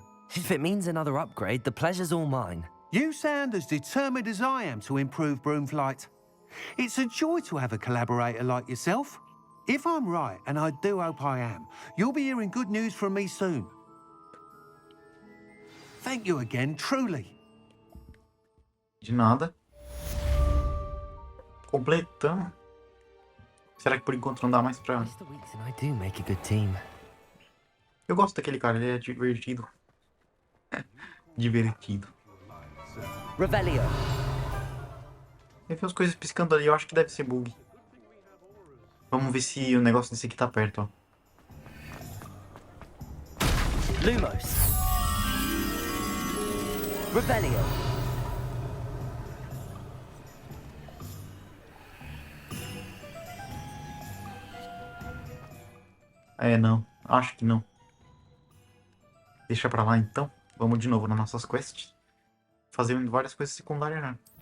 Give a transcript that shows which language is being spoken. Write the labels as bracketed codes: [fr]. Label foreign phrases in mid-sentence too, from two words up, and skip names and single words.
[en] If it means another upgrade, the pleasure's all mine. You sound as determined as I am to improve broom flight. It's a joy to have a collaborator like yourself. If I'm right, and I do hope I am, you'll be hearing good news from me soon. Thank you again, truly. [pt] De nada. Completamos. Será que por enquanto não dá mais pra... [en] Mr. Weeks and I do make a good team. [pt] Eu gosto daquele cara, ele é divertido. Divertido. Revelio. Tem as coisas piscando ali, eu acho que deve ser bug. Vamos ver se o negócio desse aqui tá perto, ó. Lumos. Revelio. É, não. Acho que não. Deixa pra lá, então. Vamos de novo nas nossas quests. Fazendo várias coisas secundárias, né?